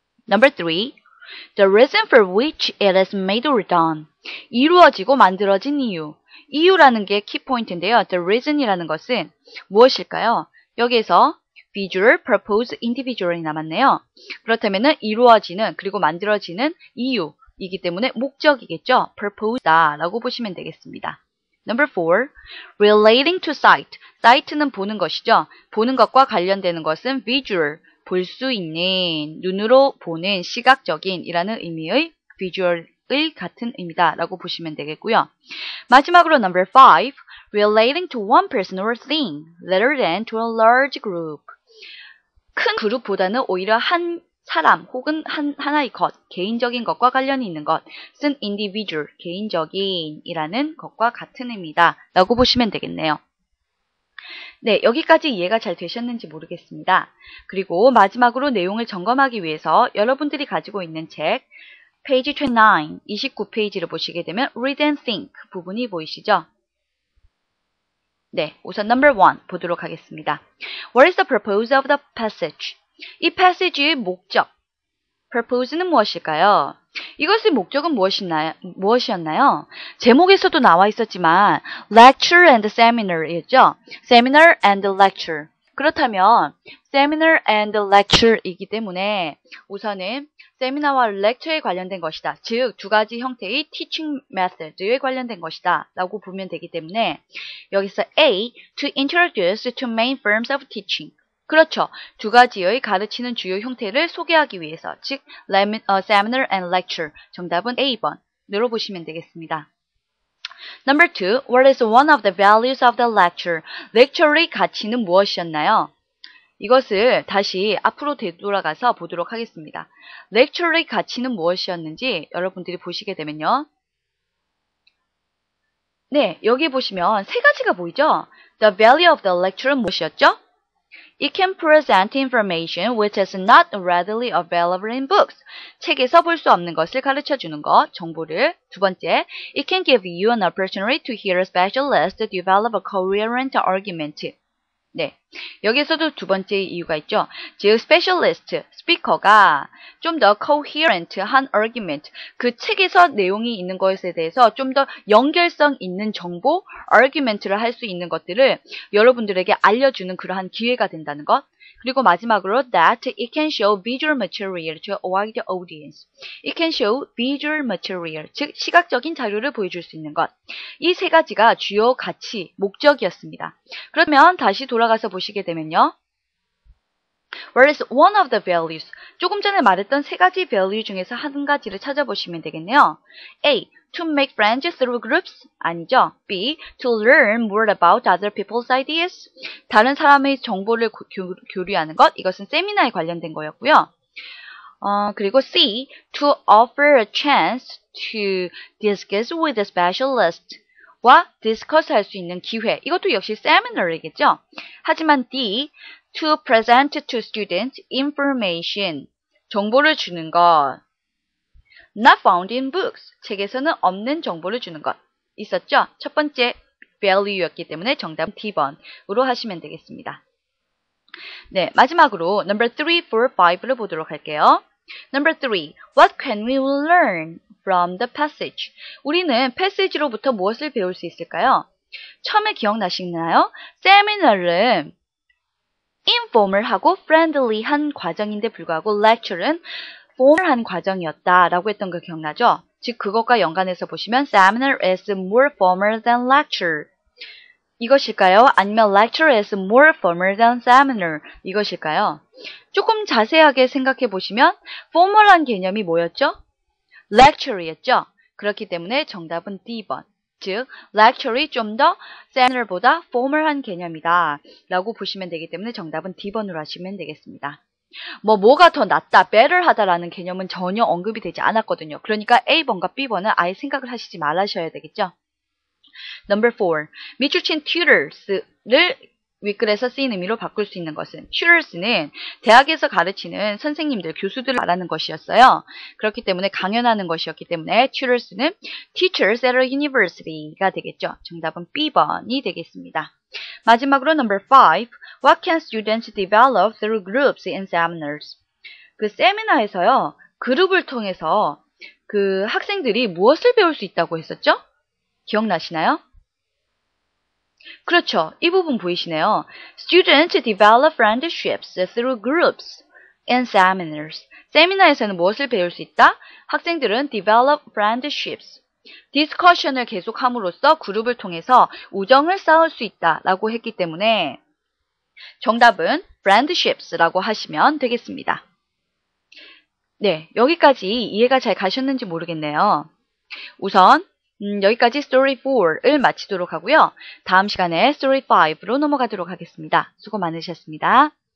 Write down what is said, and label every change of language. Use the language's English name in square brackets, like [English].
[English] Number 3. The reason for which it is made or done. [Korean] 이루어지고 만들어진 이유. 이유라는 게 키포인트인데요. [English] The reason [Korean] 이라는 것은 무엇일까요? 여기에서 visual, purpose, individual이 남았네요. 그렇다면 이루어지는 그리고 만들어지는 이유이기 때문에 목적이겠죠. purpose다라고 보시면 되겠습니다. [English] Number 4. Relating to sight. [Korean] sight는 보는 것이죠. 보는 것과 관련되는 것은 visual, 볼 수 있는, 눈으로 보는 시각적인 이라는 의미의 visual의 같은 의미다 라고 보시면 되겠고요. 마지막으로 number 5. [English] Relating to one person or thing rather than to a large group. [Korean] 큰 그룹보다는 오히려 한 사람 혹은 하나의 것, 개인적인 것과 관련이 있는 것은 individual, 개인적인이라는 것과 같은 의미다 라고 보시면 되겠네요. 네, 여기까지 이해가 잘 되셨는지 모르겠습니다. 그리고 마지막으로 내용을 점검하기 위해서 여러분들이 가지고 있는 책 페이지 29, 29페이지를 보시게 되면 read and think 부분이 보이시죠? 네, 우선 number 1 보도록 하겠습니다. [English] What is the purpose of the passage? [Korean] 이 passage의 목적. purpose는 무엇일까요? 이것의 목적은 무엇이었나요? 제목에서도 나와 있었지만 lecture and seminar이었죠? [English] seminar and lecture. [Korean] 그렇다면 seminar and lecture이기 때문에 우선은 세미나와 lecture에 관련된 것이다. 즉, 두 가지 형태의 teaching method에 관련된 것이다. 라고 보면 되기 때문에 여기서 A. [English] To introduce two main forms of teaching. [Korean] 그렇죠. 두 가지의 가르치는 주요 형태를 소개하기 위해서, 즉 [English] seminar and lecture. [Korean] 정답은 A번으로 보시면 되겠습니다. [English] Number 2. What is one of the values of the lecture? [Korean] lecture의 가치는 무엇이었나요? 이것을 다시 앞으로 되돌아가서 보도록 하겠습니다. lecture의 가치는 무엇이었는지 여러분들이 보시게 되면요. 네, 여기 보시면 세 가지가 보이죠? [English] The value of the lecture는 [Korean] 무엇이었죠? [English] It can present information which is not readily available in books. [Korean] 책에서 볼 수 없는 것을 가르쳐주는 것, 정보를. 두 번째, [English] it can give you an opportunity to hear a specialist develop a coherent argument. [Korean] 네, 여기서도 두 번째 이유가 있죠. 즉, 스페셜리스트, 스피커가 좀 더 coherent한 argument, 그 책에서 내용이 있는 것에 대해서 좀 더 연결성 있는 정보, argument를 할 수 있는 것들을 여러분들에게 알려주는 그러한 기회가 된다는 것. 그리고 마지막으로 [English] that it can show visual material to a wide audience. It can show visual material, [Korean] 즉 시각적인 자료를 보여줄 수 있는 것. 이 세 가지가 주요 가치, 목적이었습니다. 그러면 다시 돌아가서 보시게 되면요. [English] What is one of the values? [Korean] 조금 전에 말했던 세 가지 value 중에서 한 가지를 찾아보시면 되겠네요. [English] A. To make friends through groups? [Korean] 아니죠. B. [English] To learn more about other people's ideas? [Korean] 다른 사람의 정보를 교류하는 것. 이것은 세미나에 관련된 거였고요. 그리고 C. [English] To offer a chance to discuss with a specialist. [Korean] 와 discuss 할 수 있는 기회. 이것도 역시 seminar이겠죠. 하지만 D. [English] To present to students information. [Korean] 정보를 주는 것. [English] Not found in books. [Korean] 책에서는 없는 정보를 주는 것. 있었죠? 첫 번째 value였기 때문에 정답은 D번으로 하시면 되겠습니다. 네, 마지막으로 number 3, 4, 5를 보도록 할게요. Number 3. What can we learn from the passage? 우리는 passage로부터 무엇을 배울 수 있을까요? 처음에 기억나시나요? 세미나는 informal하고 friendly한 과정인데 불구하고 lecture는 formal한 과정이었다라고 했던 거 기억나죠? 즉 그것과 연관해서 보시면 [English] seminar is more formal than lecture. [Korean] 이것일까요? 아니면 [English] lecture is more formal than seminar. [Korean] 이것일까요? 조금 자세하게 생각해 보시면 formal한 개념이 뭐였죠? lecture였죠. 그렇기 때문에 정답은 D번. 즉 lecture이 좀 더 seminar보다 formal한 개념이다 라고 보시면 되기 때문에 정답은 D번으로 하시면 되겠습니다. 뭐가 더 낫다, better 하다라는 개념은 전혀 언급이 되지 않았거든요. 그러니까 A번과 B번은 아예 생각을 하시지 말으셔야 되겠죠. [English] Number 4. [Korean] 밑줄 친 tutors를 윗글에서 쓰인 의미로 바꿀 수 있는 것은 tutors는 대학에서 가르치는 선생님들, 교수들을 말하는 것이었어요. 그렇기 때문에 강연하는 것이었기 때문에 tutors는 [English] teachers at a university [Korean] 가 되겠죠. 정답은 B번이 되겠습니다. 마지막으로 number 5. [English] What can students develop through groups in seminars? [Korean] 그 세미나에서요. 그룹을 통해서 그 학생들이 무엇을 배울 수 있다고 했었죠? 기억나시나요? 그렇죠. 이 부분 보이시네요. [English] Students develop friendships through groups in seminars. [Korean] 세미나에서는 무엇을 배울 수 있다? 학생들은 [English] develop friendships. [Korean] 디스커션을 계속함으로써 그룹을 통해서 우정을 쌓을 수 있다라고 했기 때문에 정답은 friendships라고 하시면 되겠습니다. 네, 여기까지 이해가 잘 가셨는지 모르겠네요. 우선 여기까지 Story 4를 마치도록 하고요. 다음 시간에 Story 5로 넘어가도록 하겠습니다. 수고 많으셨습니다.